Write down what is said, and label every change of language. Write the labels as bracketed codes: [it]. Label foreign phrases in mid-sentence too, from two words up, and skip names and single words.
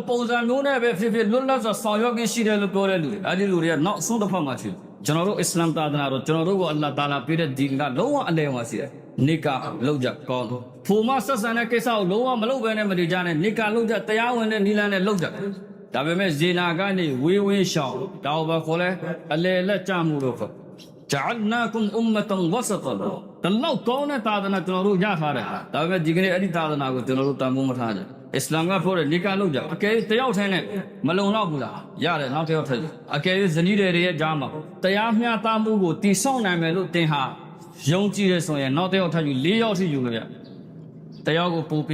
[my] ပုံစံမျိုးနဲ့ပဲဖြစ်လွတ်လပ်စွာဆောင်ရွက်ခြင်းရှိတယ်လို့ပြောတဲ့လူတွေအဲ့ဒီလူတွေကနောက်အဆုံးတစ်ဖက်မှာရှိတယ်ကျွန်တော်တို့အစ္စလာမ်သာသနာတော်ကျွန်တော်တို့ကိုအလ္လာဟ်တာအာလာပေးတဲ့ဒီကလုံးဝအလယ်မှာရှိတယ်နိကာလောက်ကြကောင်းတော့ဟိုမှာဆက်ဆံတဲ့ကိစ္စကိုလုံးဝမလုပ်ဘဲနဲ့မနေကြနဲ့နိကာလောက်ကြတရားဝင်တဲ့နီလန်းနဲ့လောက်ကြဒါပေမဲ့ဇေနာကနေ ဝေးဝေးရှောင်းဒါဘာခေါ်လဲအလယ်လက်ကျမှုလို့ခေါ် [ar] جعلناكم أمة وسطا [my] တလောက်ကောင်းတဲ့သာသနာကျွန်တော်တို့ရထားတယ်ဒါပေမဲ့ဒီကနေ့အဲ့ဒီသာသနာကိုကျွန်တော်တို့တန်ဖိုးမထားကြအစ္စလာမ်ကပြောတယ်နိကာလုပ်ကြအကယ်တယောက်ထဲနဲ့မလုံလောက် ဘူးလားရတယ်နောက်တစ်ယောက်ထည့်အကယ်ဇနီးတွေရဲ့ကြားမှာတရားမျှတမှုကိုတည်ဆောက်နိုင်မယ်လို့တင်ဟာယုံကြည်ရဆိုရင်နောက်တစ်ယောက်ထပ်ယူ၄ယောက်ထိယူလို့ရတယောက်ကိုပို့